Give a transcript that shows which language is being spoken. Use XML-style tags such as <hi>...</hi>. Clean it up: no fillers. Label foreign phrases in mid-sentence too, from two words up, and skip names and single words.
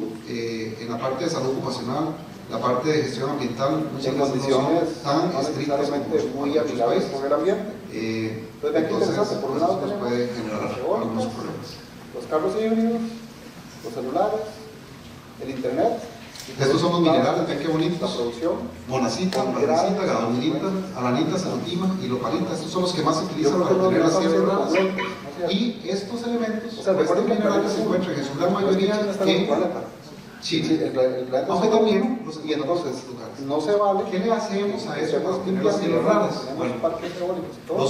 <es>en la parte de salud ocupacional, la parte de gestión ambiental, muchas en veces condiciones no son tan no estrictas necesariamente como muy en otros amigables países. con el ambiente. Entonces, vean qué interesante, por un lado eso nos tenemos puede generar las eólicas, algunos problemas. Los carros híbridos, los celulares, el internet. Estos son los minerales, ven qué La bonitos. producción. Monacita, magnesita, gadolinita, alanita, cerutima y lopalita. Estos son los que más se utilizan para obtener las tierras raras. Y estos elementos, O sea, estos recuerden que minerales se encuentran en su gran mayoría en China. Sí, el planeta Aunque es solo también uno, los y entonces lugares. no se vale. ¿Qué le hacemos a eso para Estemos obtener las tierras raras? tenemos Bueno, parques eólicos y todo,</es>